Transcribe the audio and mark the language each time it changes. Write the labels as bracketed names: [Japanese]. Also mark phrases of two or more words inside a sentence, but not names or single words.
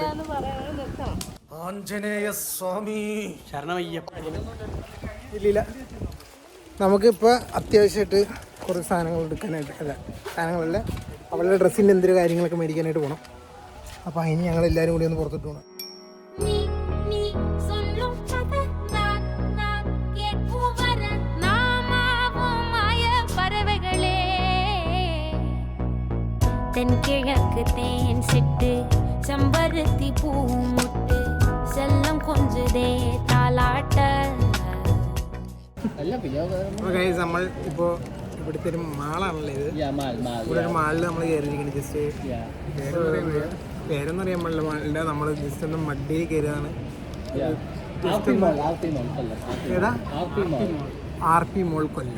[Malayalam] ആഞ്ജനേയ സ്വാമി ഇല്ല, നമുക്കിപ്പോൾ അത്യാവശ്യമായിട്ട് കുറച്ച് സാധനങ്ങൾ എടുക്കാനായിട്ട്, സാധനങ്ങളല്ല അവളുടെ ഡ്രസ്സിൻ്റെ എന്തൊരു കാര്യങ്ങളൊക്കെ മേടിക്കാനായിട്ട് പോകണം. അപ്പോൾ അതിന് ഞങ്ങൾ എല്ലാവരും കൂടി ഒന്ന് പുറത്തോട്ട് പോകണം. [Tamil] தென்கிழக்கு தேன் சிட்டு செம்பருத்தி பூமுட்டு செல்லம் கொஞ்சதே தாலாட்ட. [Malayalam] നമ്മൾ ഇപ്പോൾ ഇവിടുത്തെ ഒരു മാളാണല്ലോ ഇത്. ഇവിടെ ഒരു മാളിൽ നമ്മൾ കയറിയിരിക്കുന്നത്. ജസ്റ്റ് പേരൊന്നും അറിയാൻ പാടില്ല മാളിൻ്റെ. നമ്മൾ ജസ്റ്റ് ഒന്ന് മഡിയിൽ കയറിയതാണ്. ഏതാ? RP മോൾ കൊല്ലം.